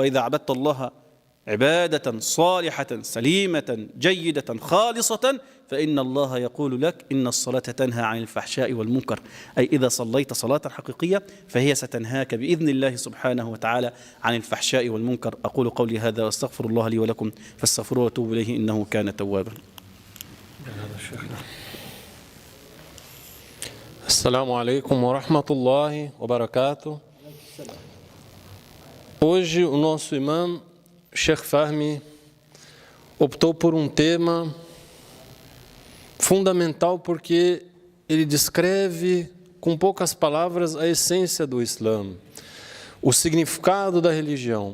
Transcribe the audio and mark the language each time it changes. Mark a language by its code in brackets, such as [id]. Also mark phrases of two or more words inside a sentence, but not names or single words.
[ar] وإذا عبدت الله عبادة صالحة سليمة جيدة خالصة فإن الله يقول لك إن الصلاة تنهى عن الفحشاء والمنكر، أي إذا صليت صلاة حقيقية فهي ستنهاك بإذن الله سبحانه وتعالى عن الفحشاء والمنكر. أقول قولي هذا واستغفر الله لي ولكم فاستغفروه واتوبوا إليه إنه كان توابا. السلام عليكم ورحمة الله وبركاته. [pt] Hoje o nosso imã, Sheikh Fahmi, optou por um tema fundamental porque ele descreve com poucas palavras, a essência do Islã, o significado da religião.